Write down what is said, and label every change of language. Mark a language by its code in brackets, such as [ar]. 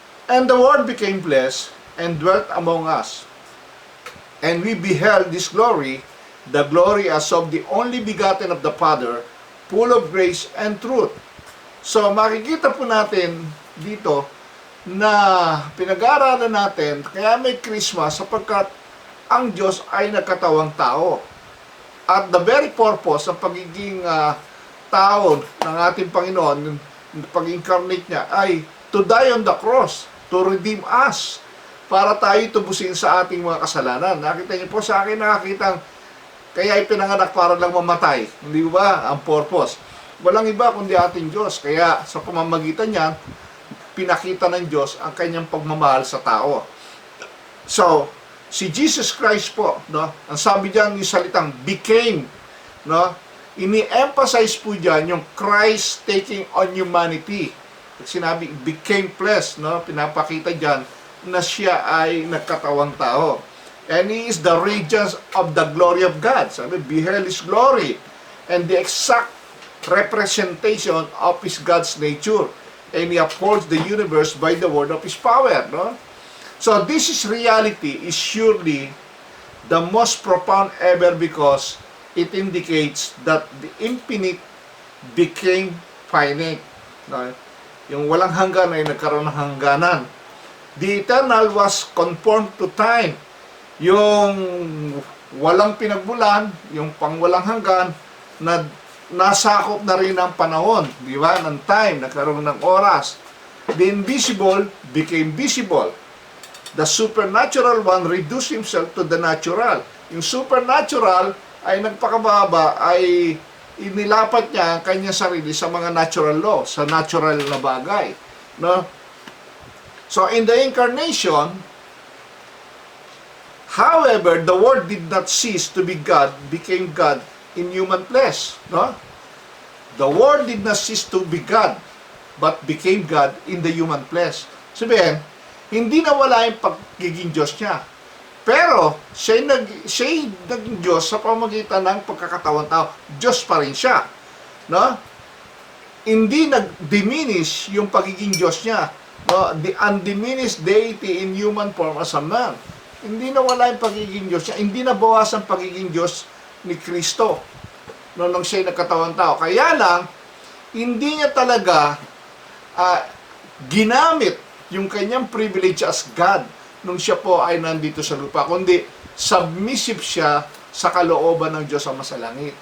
[en] And the Word became flesh and dwelt among us. And we beheld His glory, the glory as of the only begotten of the Father, full of grace and truth. [tl] So, makikita po natin dito na pinag-aaralan natin, kaya may Christmas sapagkat ang Diyos ay nagkatawang tao. [en] At the very purpose [tl] ng pagiging tao ng ating Panginoon, pag-incarnate niya, ay [en] to die on the cross, to redeem us, [tl] para tayo tubusin sa ating mga kasalanan. Nakita niyo po sa akin, nakakita kaya ipinanganak para lang mamatay. Hindi ba? Ang purpose. Walang iba kundi ating Diyos. Kaya sa pamamagitan niya, pinakita ng Diyos ang kanyang pagmamahal sa tao. So, si Jesus Christ po, ang sabi diyan yung salitang became, ini-emphasize po diyan yung [en] Christ taking on humanity. [tl] Sinabi, [en] became flesh, [tl] pinapakita diyan na siya ay nagkatawang tao. [en] And He is the radiance of the glory of God. Sabi, beheld His glory. And the exact representation of His God's nature. And He upholds the universe by the word of His power. So this is reality is surely the most profound ever because it indicates that the infinite became finite. [tl] Yung walang hanggan ay nagkaroon ng hangganan. [en] The eternal was conformed to time. [tl] Yung walang pinagmulan, yung pangwalang hanggan, na nasakop na rin ang panahon, di ba? Ng time, nagkaroon ng oras. [en] The invisible became visible. The supernatural one reduced himself to the natural. [tl] Yung supernatural ay nagpakababa, ay inilapat niya ang kanyang sarili sa mga natural law, sa natural na bagay. [en] So, in the incarnation, however, the Word did not cease to be God, became God in human flesh. The Word did not cease to be God, but became God in the human flesh. [tl] Sabihin, hindi nawala yung pagiging Diyos niya. Pero, siya'y naging Diyos sa pamamagitan ng pagkakatawang tao. Diyos pa rin siya. Hindi nag-diminish yung pagiging Diyos niya. [en] The undiminished deity in human form as a man. [tl] Hindi nawala yung pagiging Diyos niya. Hindi nabawas ang pagiging Diyos ni Kristo nung siya'y nagkatawang tao. Kaya lang, hindi niya talaga ginamit yung kanyang privilege as God nung siya po ay nandito sa lupa. Kundi, submissive siya sa kalooban ng Diyos sa masalangit.